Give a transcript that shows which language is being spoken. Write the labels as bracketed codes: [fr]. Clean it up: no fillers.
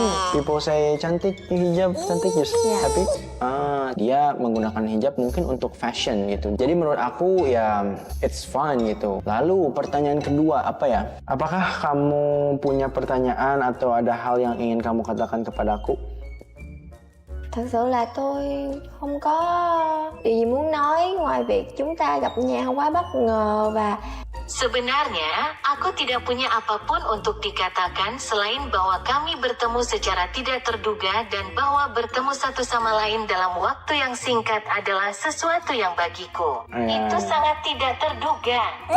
[en] People say [id] cantik hijab, cantik, [en] you happy? [id] Dia menggunakan hijab mungkin untuk fashion gitu. Jadi menurut aku ya [en] it's fun [id] gitu. Lalu pertanyaan kedua apa ya? Apakah kamu punya pertanyaan atau ada hal yang ingin kamu katakan kepada aku? [vi] Thật sự là tôi không có điều gì muốn nói ngoài việc chúng ta gặp nhau quá bất ngờ và [id] Sebenarnya, aku tidak punya apapun untuk dikatakan selain bahwa kami bertemu secara tidak terduga dan bahwa bertemu satu sama lain dalam waktu yang singkat adalah sesuatu yang bagiku. Itu sangat tidak terduga.